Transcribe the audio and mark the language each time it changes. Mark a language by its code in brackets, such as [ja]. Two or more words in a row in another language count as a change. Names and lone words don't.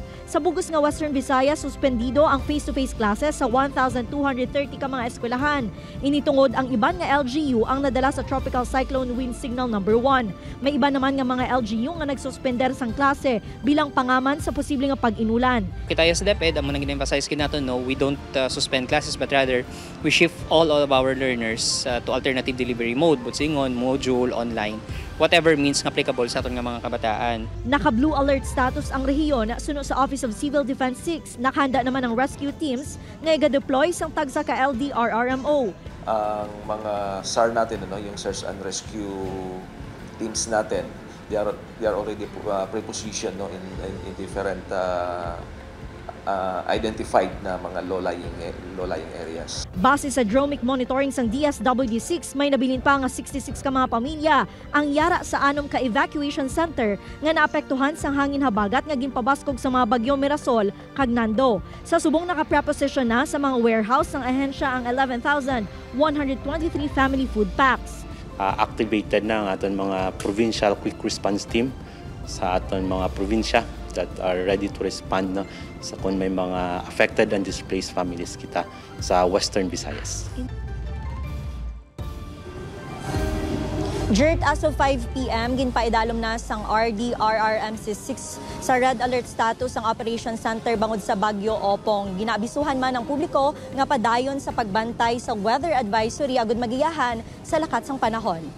[hil] Sa bugos nga Western Visayas, suspendido ang [en] face-to-face classes [hil] sa 1,230 ka mga eskwelahan. Initungod ang iban nga LGU ang nadala sa Tropical Cyclone Wind Signal number 1. May iba naman nga mga LGU nga nagsuspender sang klase bilang pangaman sa posible nga pag-inulan. Kita sa DepEd, ang mga nag-emphasize kinato, no, [en] we don't suspend classes but rather we shift all of our learners to alternative delivery mode, butsingon, module, online, whatever means applicable [hil] sa aton nga mga kabataan. Naka- [en] blue alert status [hil] ang rehiyon suno sa Office of Civil Defense 6. Nakahanda naman ang [en] rescue teams [hil] nga iga-deploy sang tagsa ka LDRRMO. [tl] Ang mga SAR natin, yung [en] search and rescue teams natin, they are already pre-positioned in different identified [tl] na mga [en] low-lying areas. [hil] Base sa [en] dromic monitoring [hil] sang DSWD6, may nabilin pa nga 66 ka mga pamilya ang yara sa 6 ka evacuation center nga naapektuhan sang hangin habagat nga ginpabaskog sa mga bagyo Mirasol kag Nando. Sa subong naka-preposition na sa mga warehouse ng ahensya ang 11,123 [en] family food packs. [hil] Activated na ang aton mga [en] provincial quick response team [hil] sa aton mga probinsya [en] that are ready to respond [hil] na sa kung may mga [en] affected and displaced families [hil] kita sa Western Visayas. Jert, as of 5 p.m., ginpaidalom na sang RDRRMC6 sa [en] red alert status [hil] ang [en] Operation Center [hil] bangod sa Bagyo Opong. Ginabisuhan man ang publiko nga padayon sa pagbantay sa [en] weather advisory [hil] agud magiyahan sa lakat sang panahon.